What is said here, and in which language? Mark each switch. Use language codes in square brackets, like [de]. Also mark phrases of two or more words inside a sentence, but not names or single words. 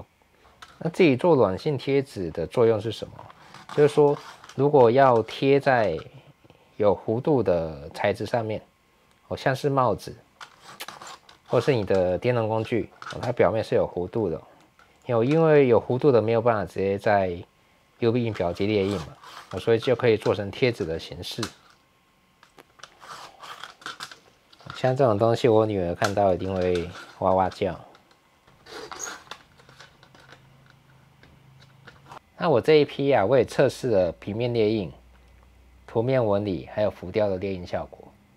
[zh] 那自己做軟性貼紙的作用是什麼？就是說，如果要貼在有弧度的材質上面，像是帽子，或是你的電動工具，它表面是有弧度的。因為有弧度的沒有辦法直接在 UV 印表機列印嘛，所以就可以做成貼紙的形式。像這種東西，我女兒看到一定會哇哇叫。那我這一批啊，我也測試了平面列印、圖面紋理，還有浮雕的列印效果。